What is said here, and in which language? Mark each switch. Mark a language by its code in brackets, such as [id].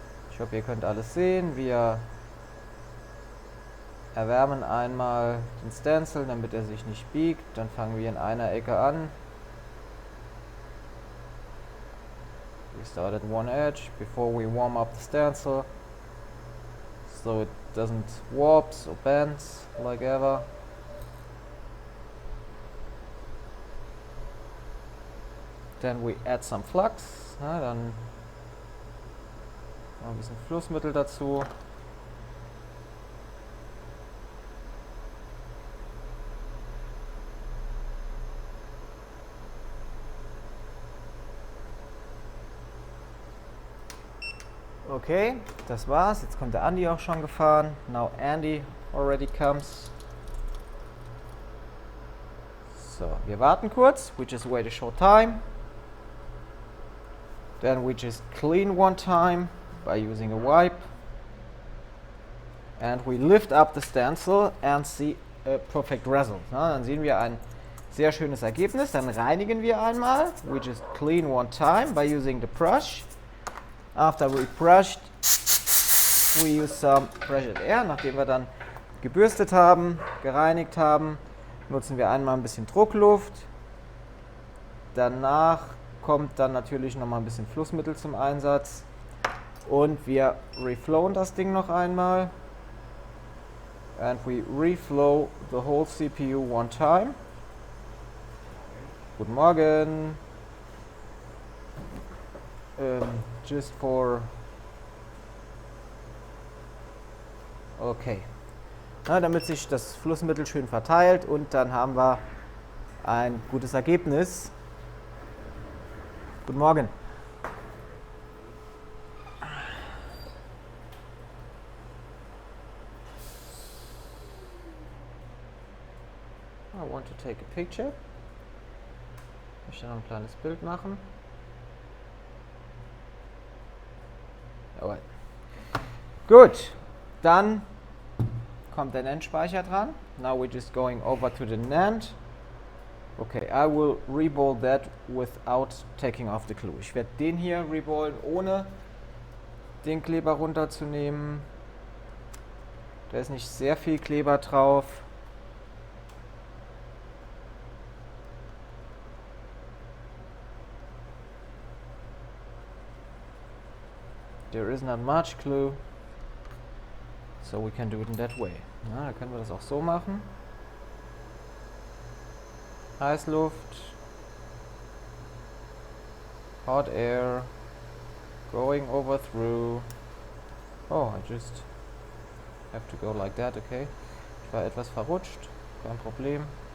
[de] Ich hoffe, ihr könnt alles sehen. Wir erwärmen einmal den Stencil, damit er sich nicht biegt. Dann fangen wir in einer Ecke an. [en] We start at one edge before we warm up the stencil, so it doesn't warps or bends like ever. Then we add some flux. [de] Na, dann noch ein bisschen Flussmittel dazu. Okay, das war's. Jetzt kommt der Andy auch schon gefahren. [en] Now Andy already comes. [de] So, wir warten kurz. [en] We just wait a short time. Then we just clean one time by using a wipe. And we lift up the stencil and see a perfect result. [de] Na, dann sehen wir ein sehr schönes Ergebnis. Dann reinigen wir einmal. [en] We just clean one time by using the brush. After we brushed, we use some pressured air. [de] Nachdem wir dann gebürstet haben, gereinigt haben, nutzen wir einmal ein bisschen Druckluft. Danach kommt dann natürlich nochmal ein bisschen Flussmittel zum Einsatz. Und wir reflowen das Ding noch einmal. [en] And we reflow the whole CPU one time. [de] Guten Morgen. [en] Just for... Okay. [de] Na, damit sich das Flussmittel schön verteilt und dann haben wir ein gutes Ergebnis. Guten Morgen. [en] want to take a picture. [de] Ich möchte noch ein kleines Bild machen. Jawohl. Gut, dann kommt der NAND-Speicher dran. [en] Now we're just going over to the NAND. Okay, I will reball that without taking off the glue. [de] Ich werde den hier reballen, ohne den Kleber runterzunehmen. Da ist nicht sehr viel Kleber drauf. [en] There is not much glue, so we can do it in that way. [de] Na, da können wir das auch so machen. [en] Heißluft, hot air, going over through. Oh, I just have to go like that, okay. [de] Ich war etwas verrutscht, kein Problem.